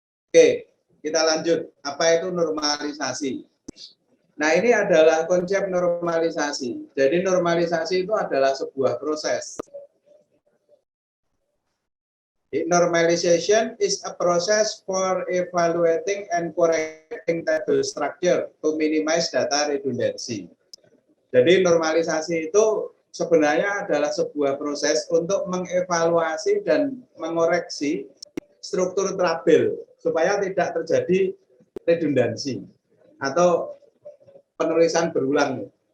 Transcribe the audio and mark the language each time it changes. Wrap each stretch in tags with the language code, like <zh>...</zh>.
<id>Oke, kita lanjut. Apa itu normalisasi? Nah, ini adalah konsep normalisasi. Jadi normalisasi itu adalah sebuah proses.</id> <en>Normalization is a process for evaluating and correcting table structure to minimize data redundancy.</en> <id>Jadi normalisasi itu sebenarnya adalah sebuah proses untuk mengevaluasi dan mengoreksi struktur tabel supaya tidak terjadi redundansi atau penulisan berulang.</id>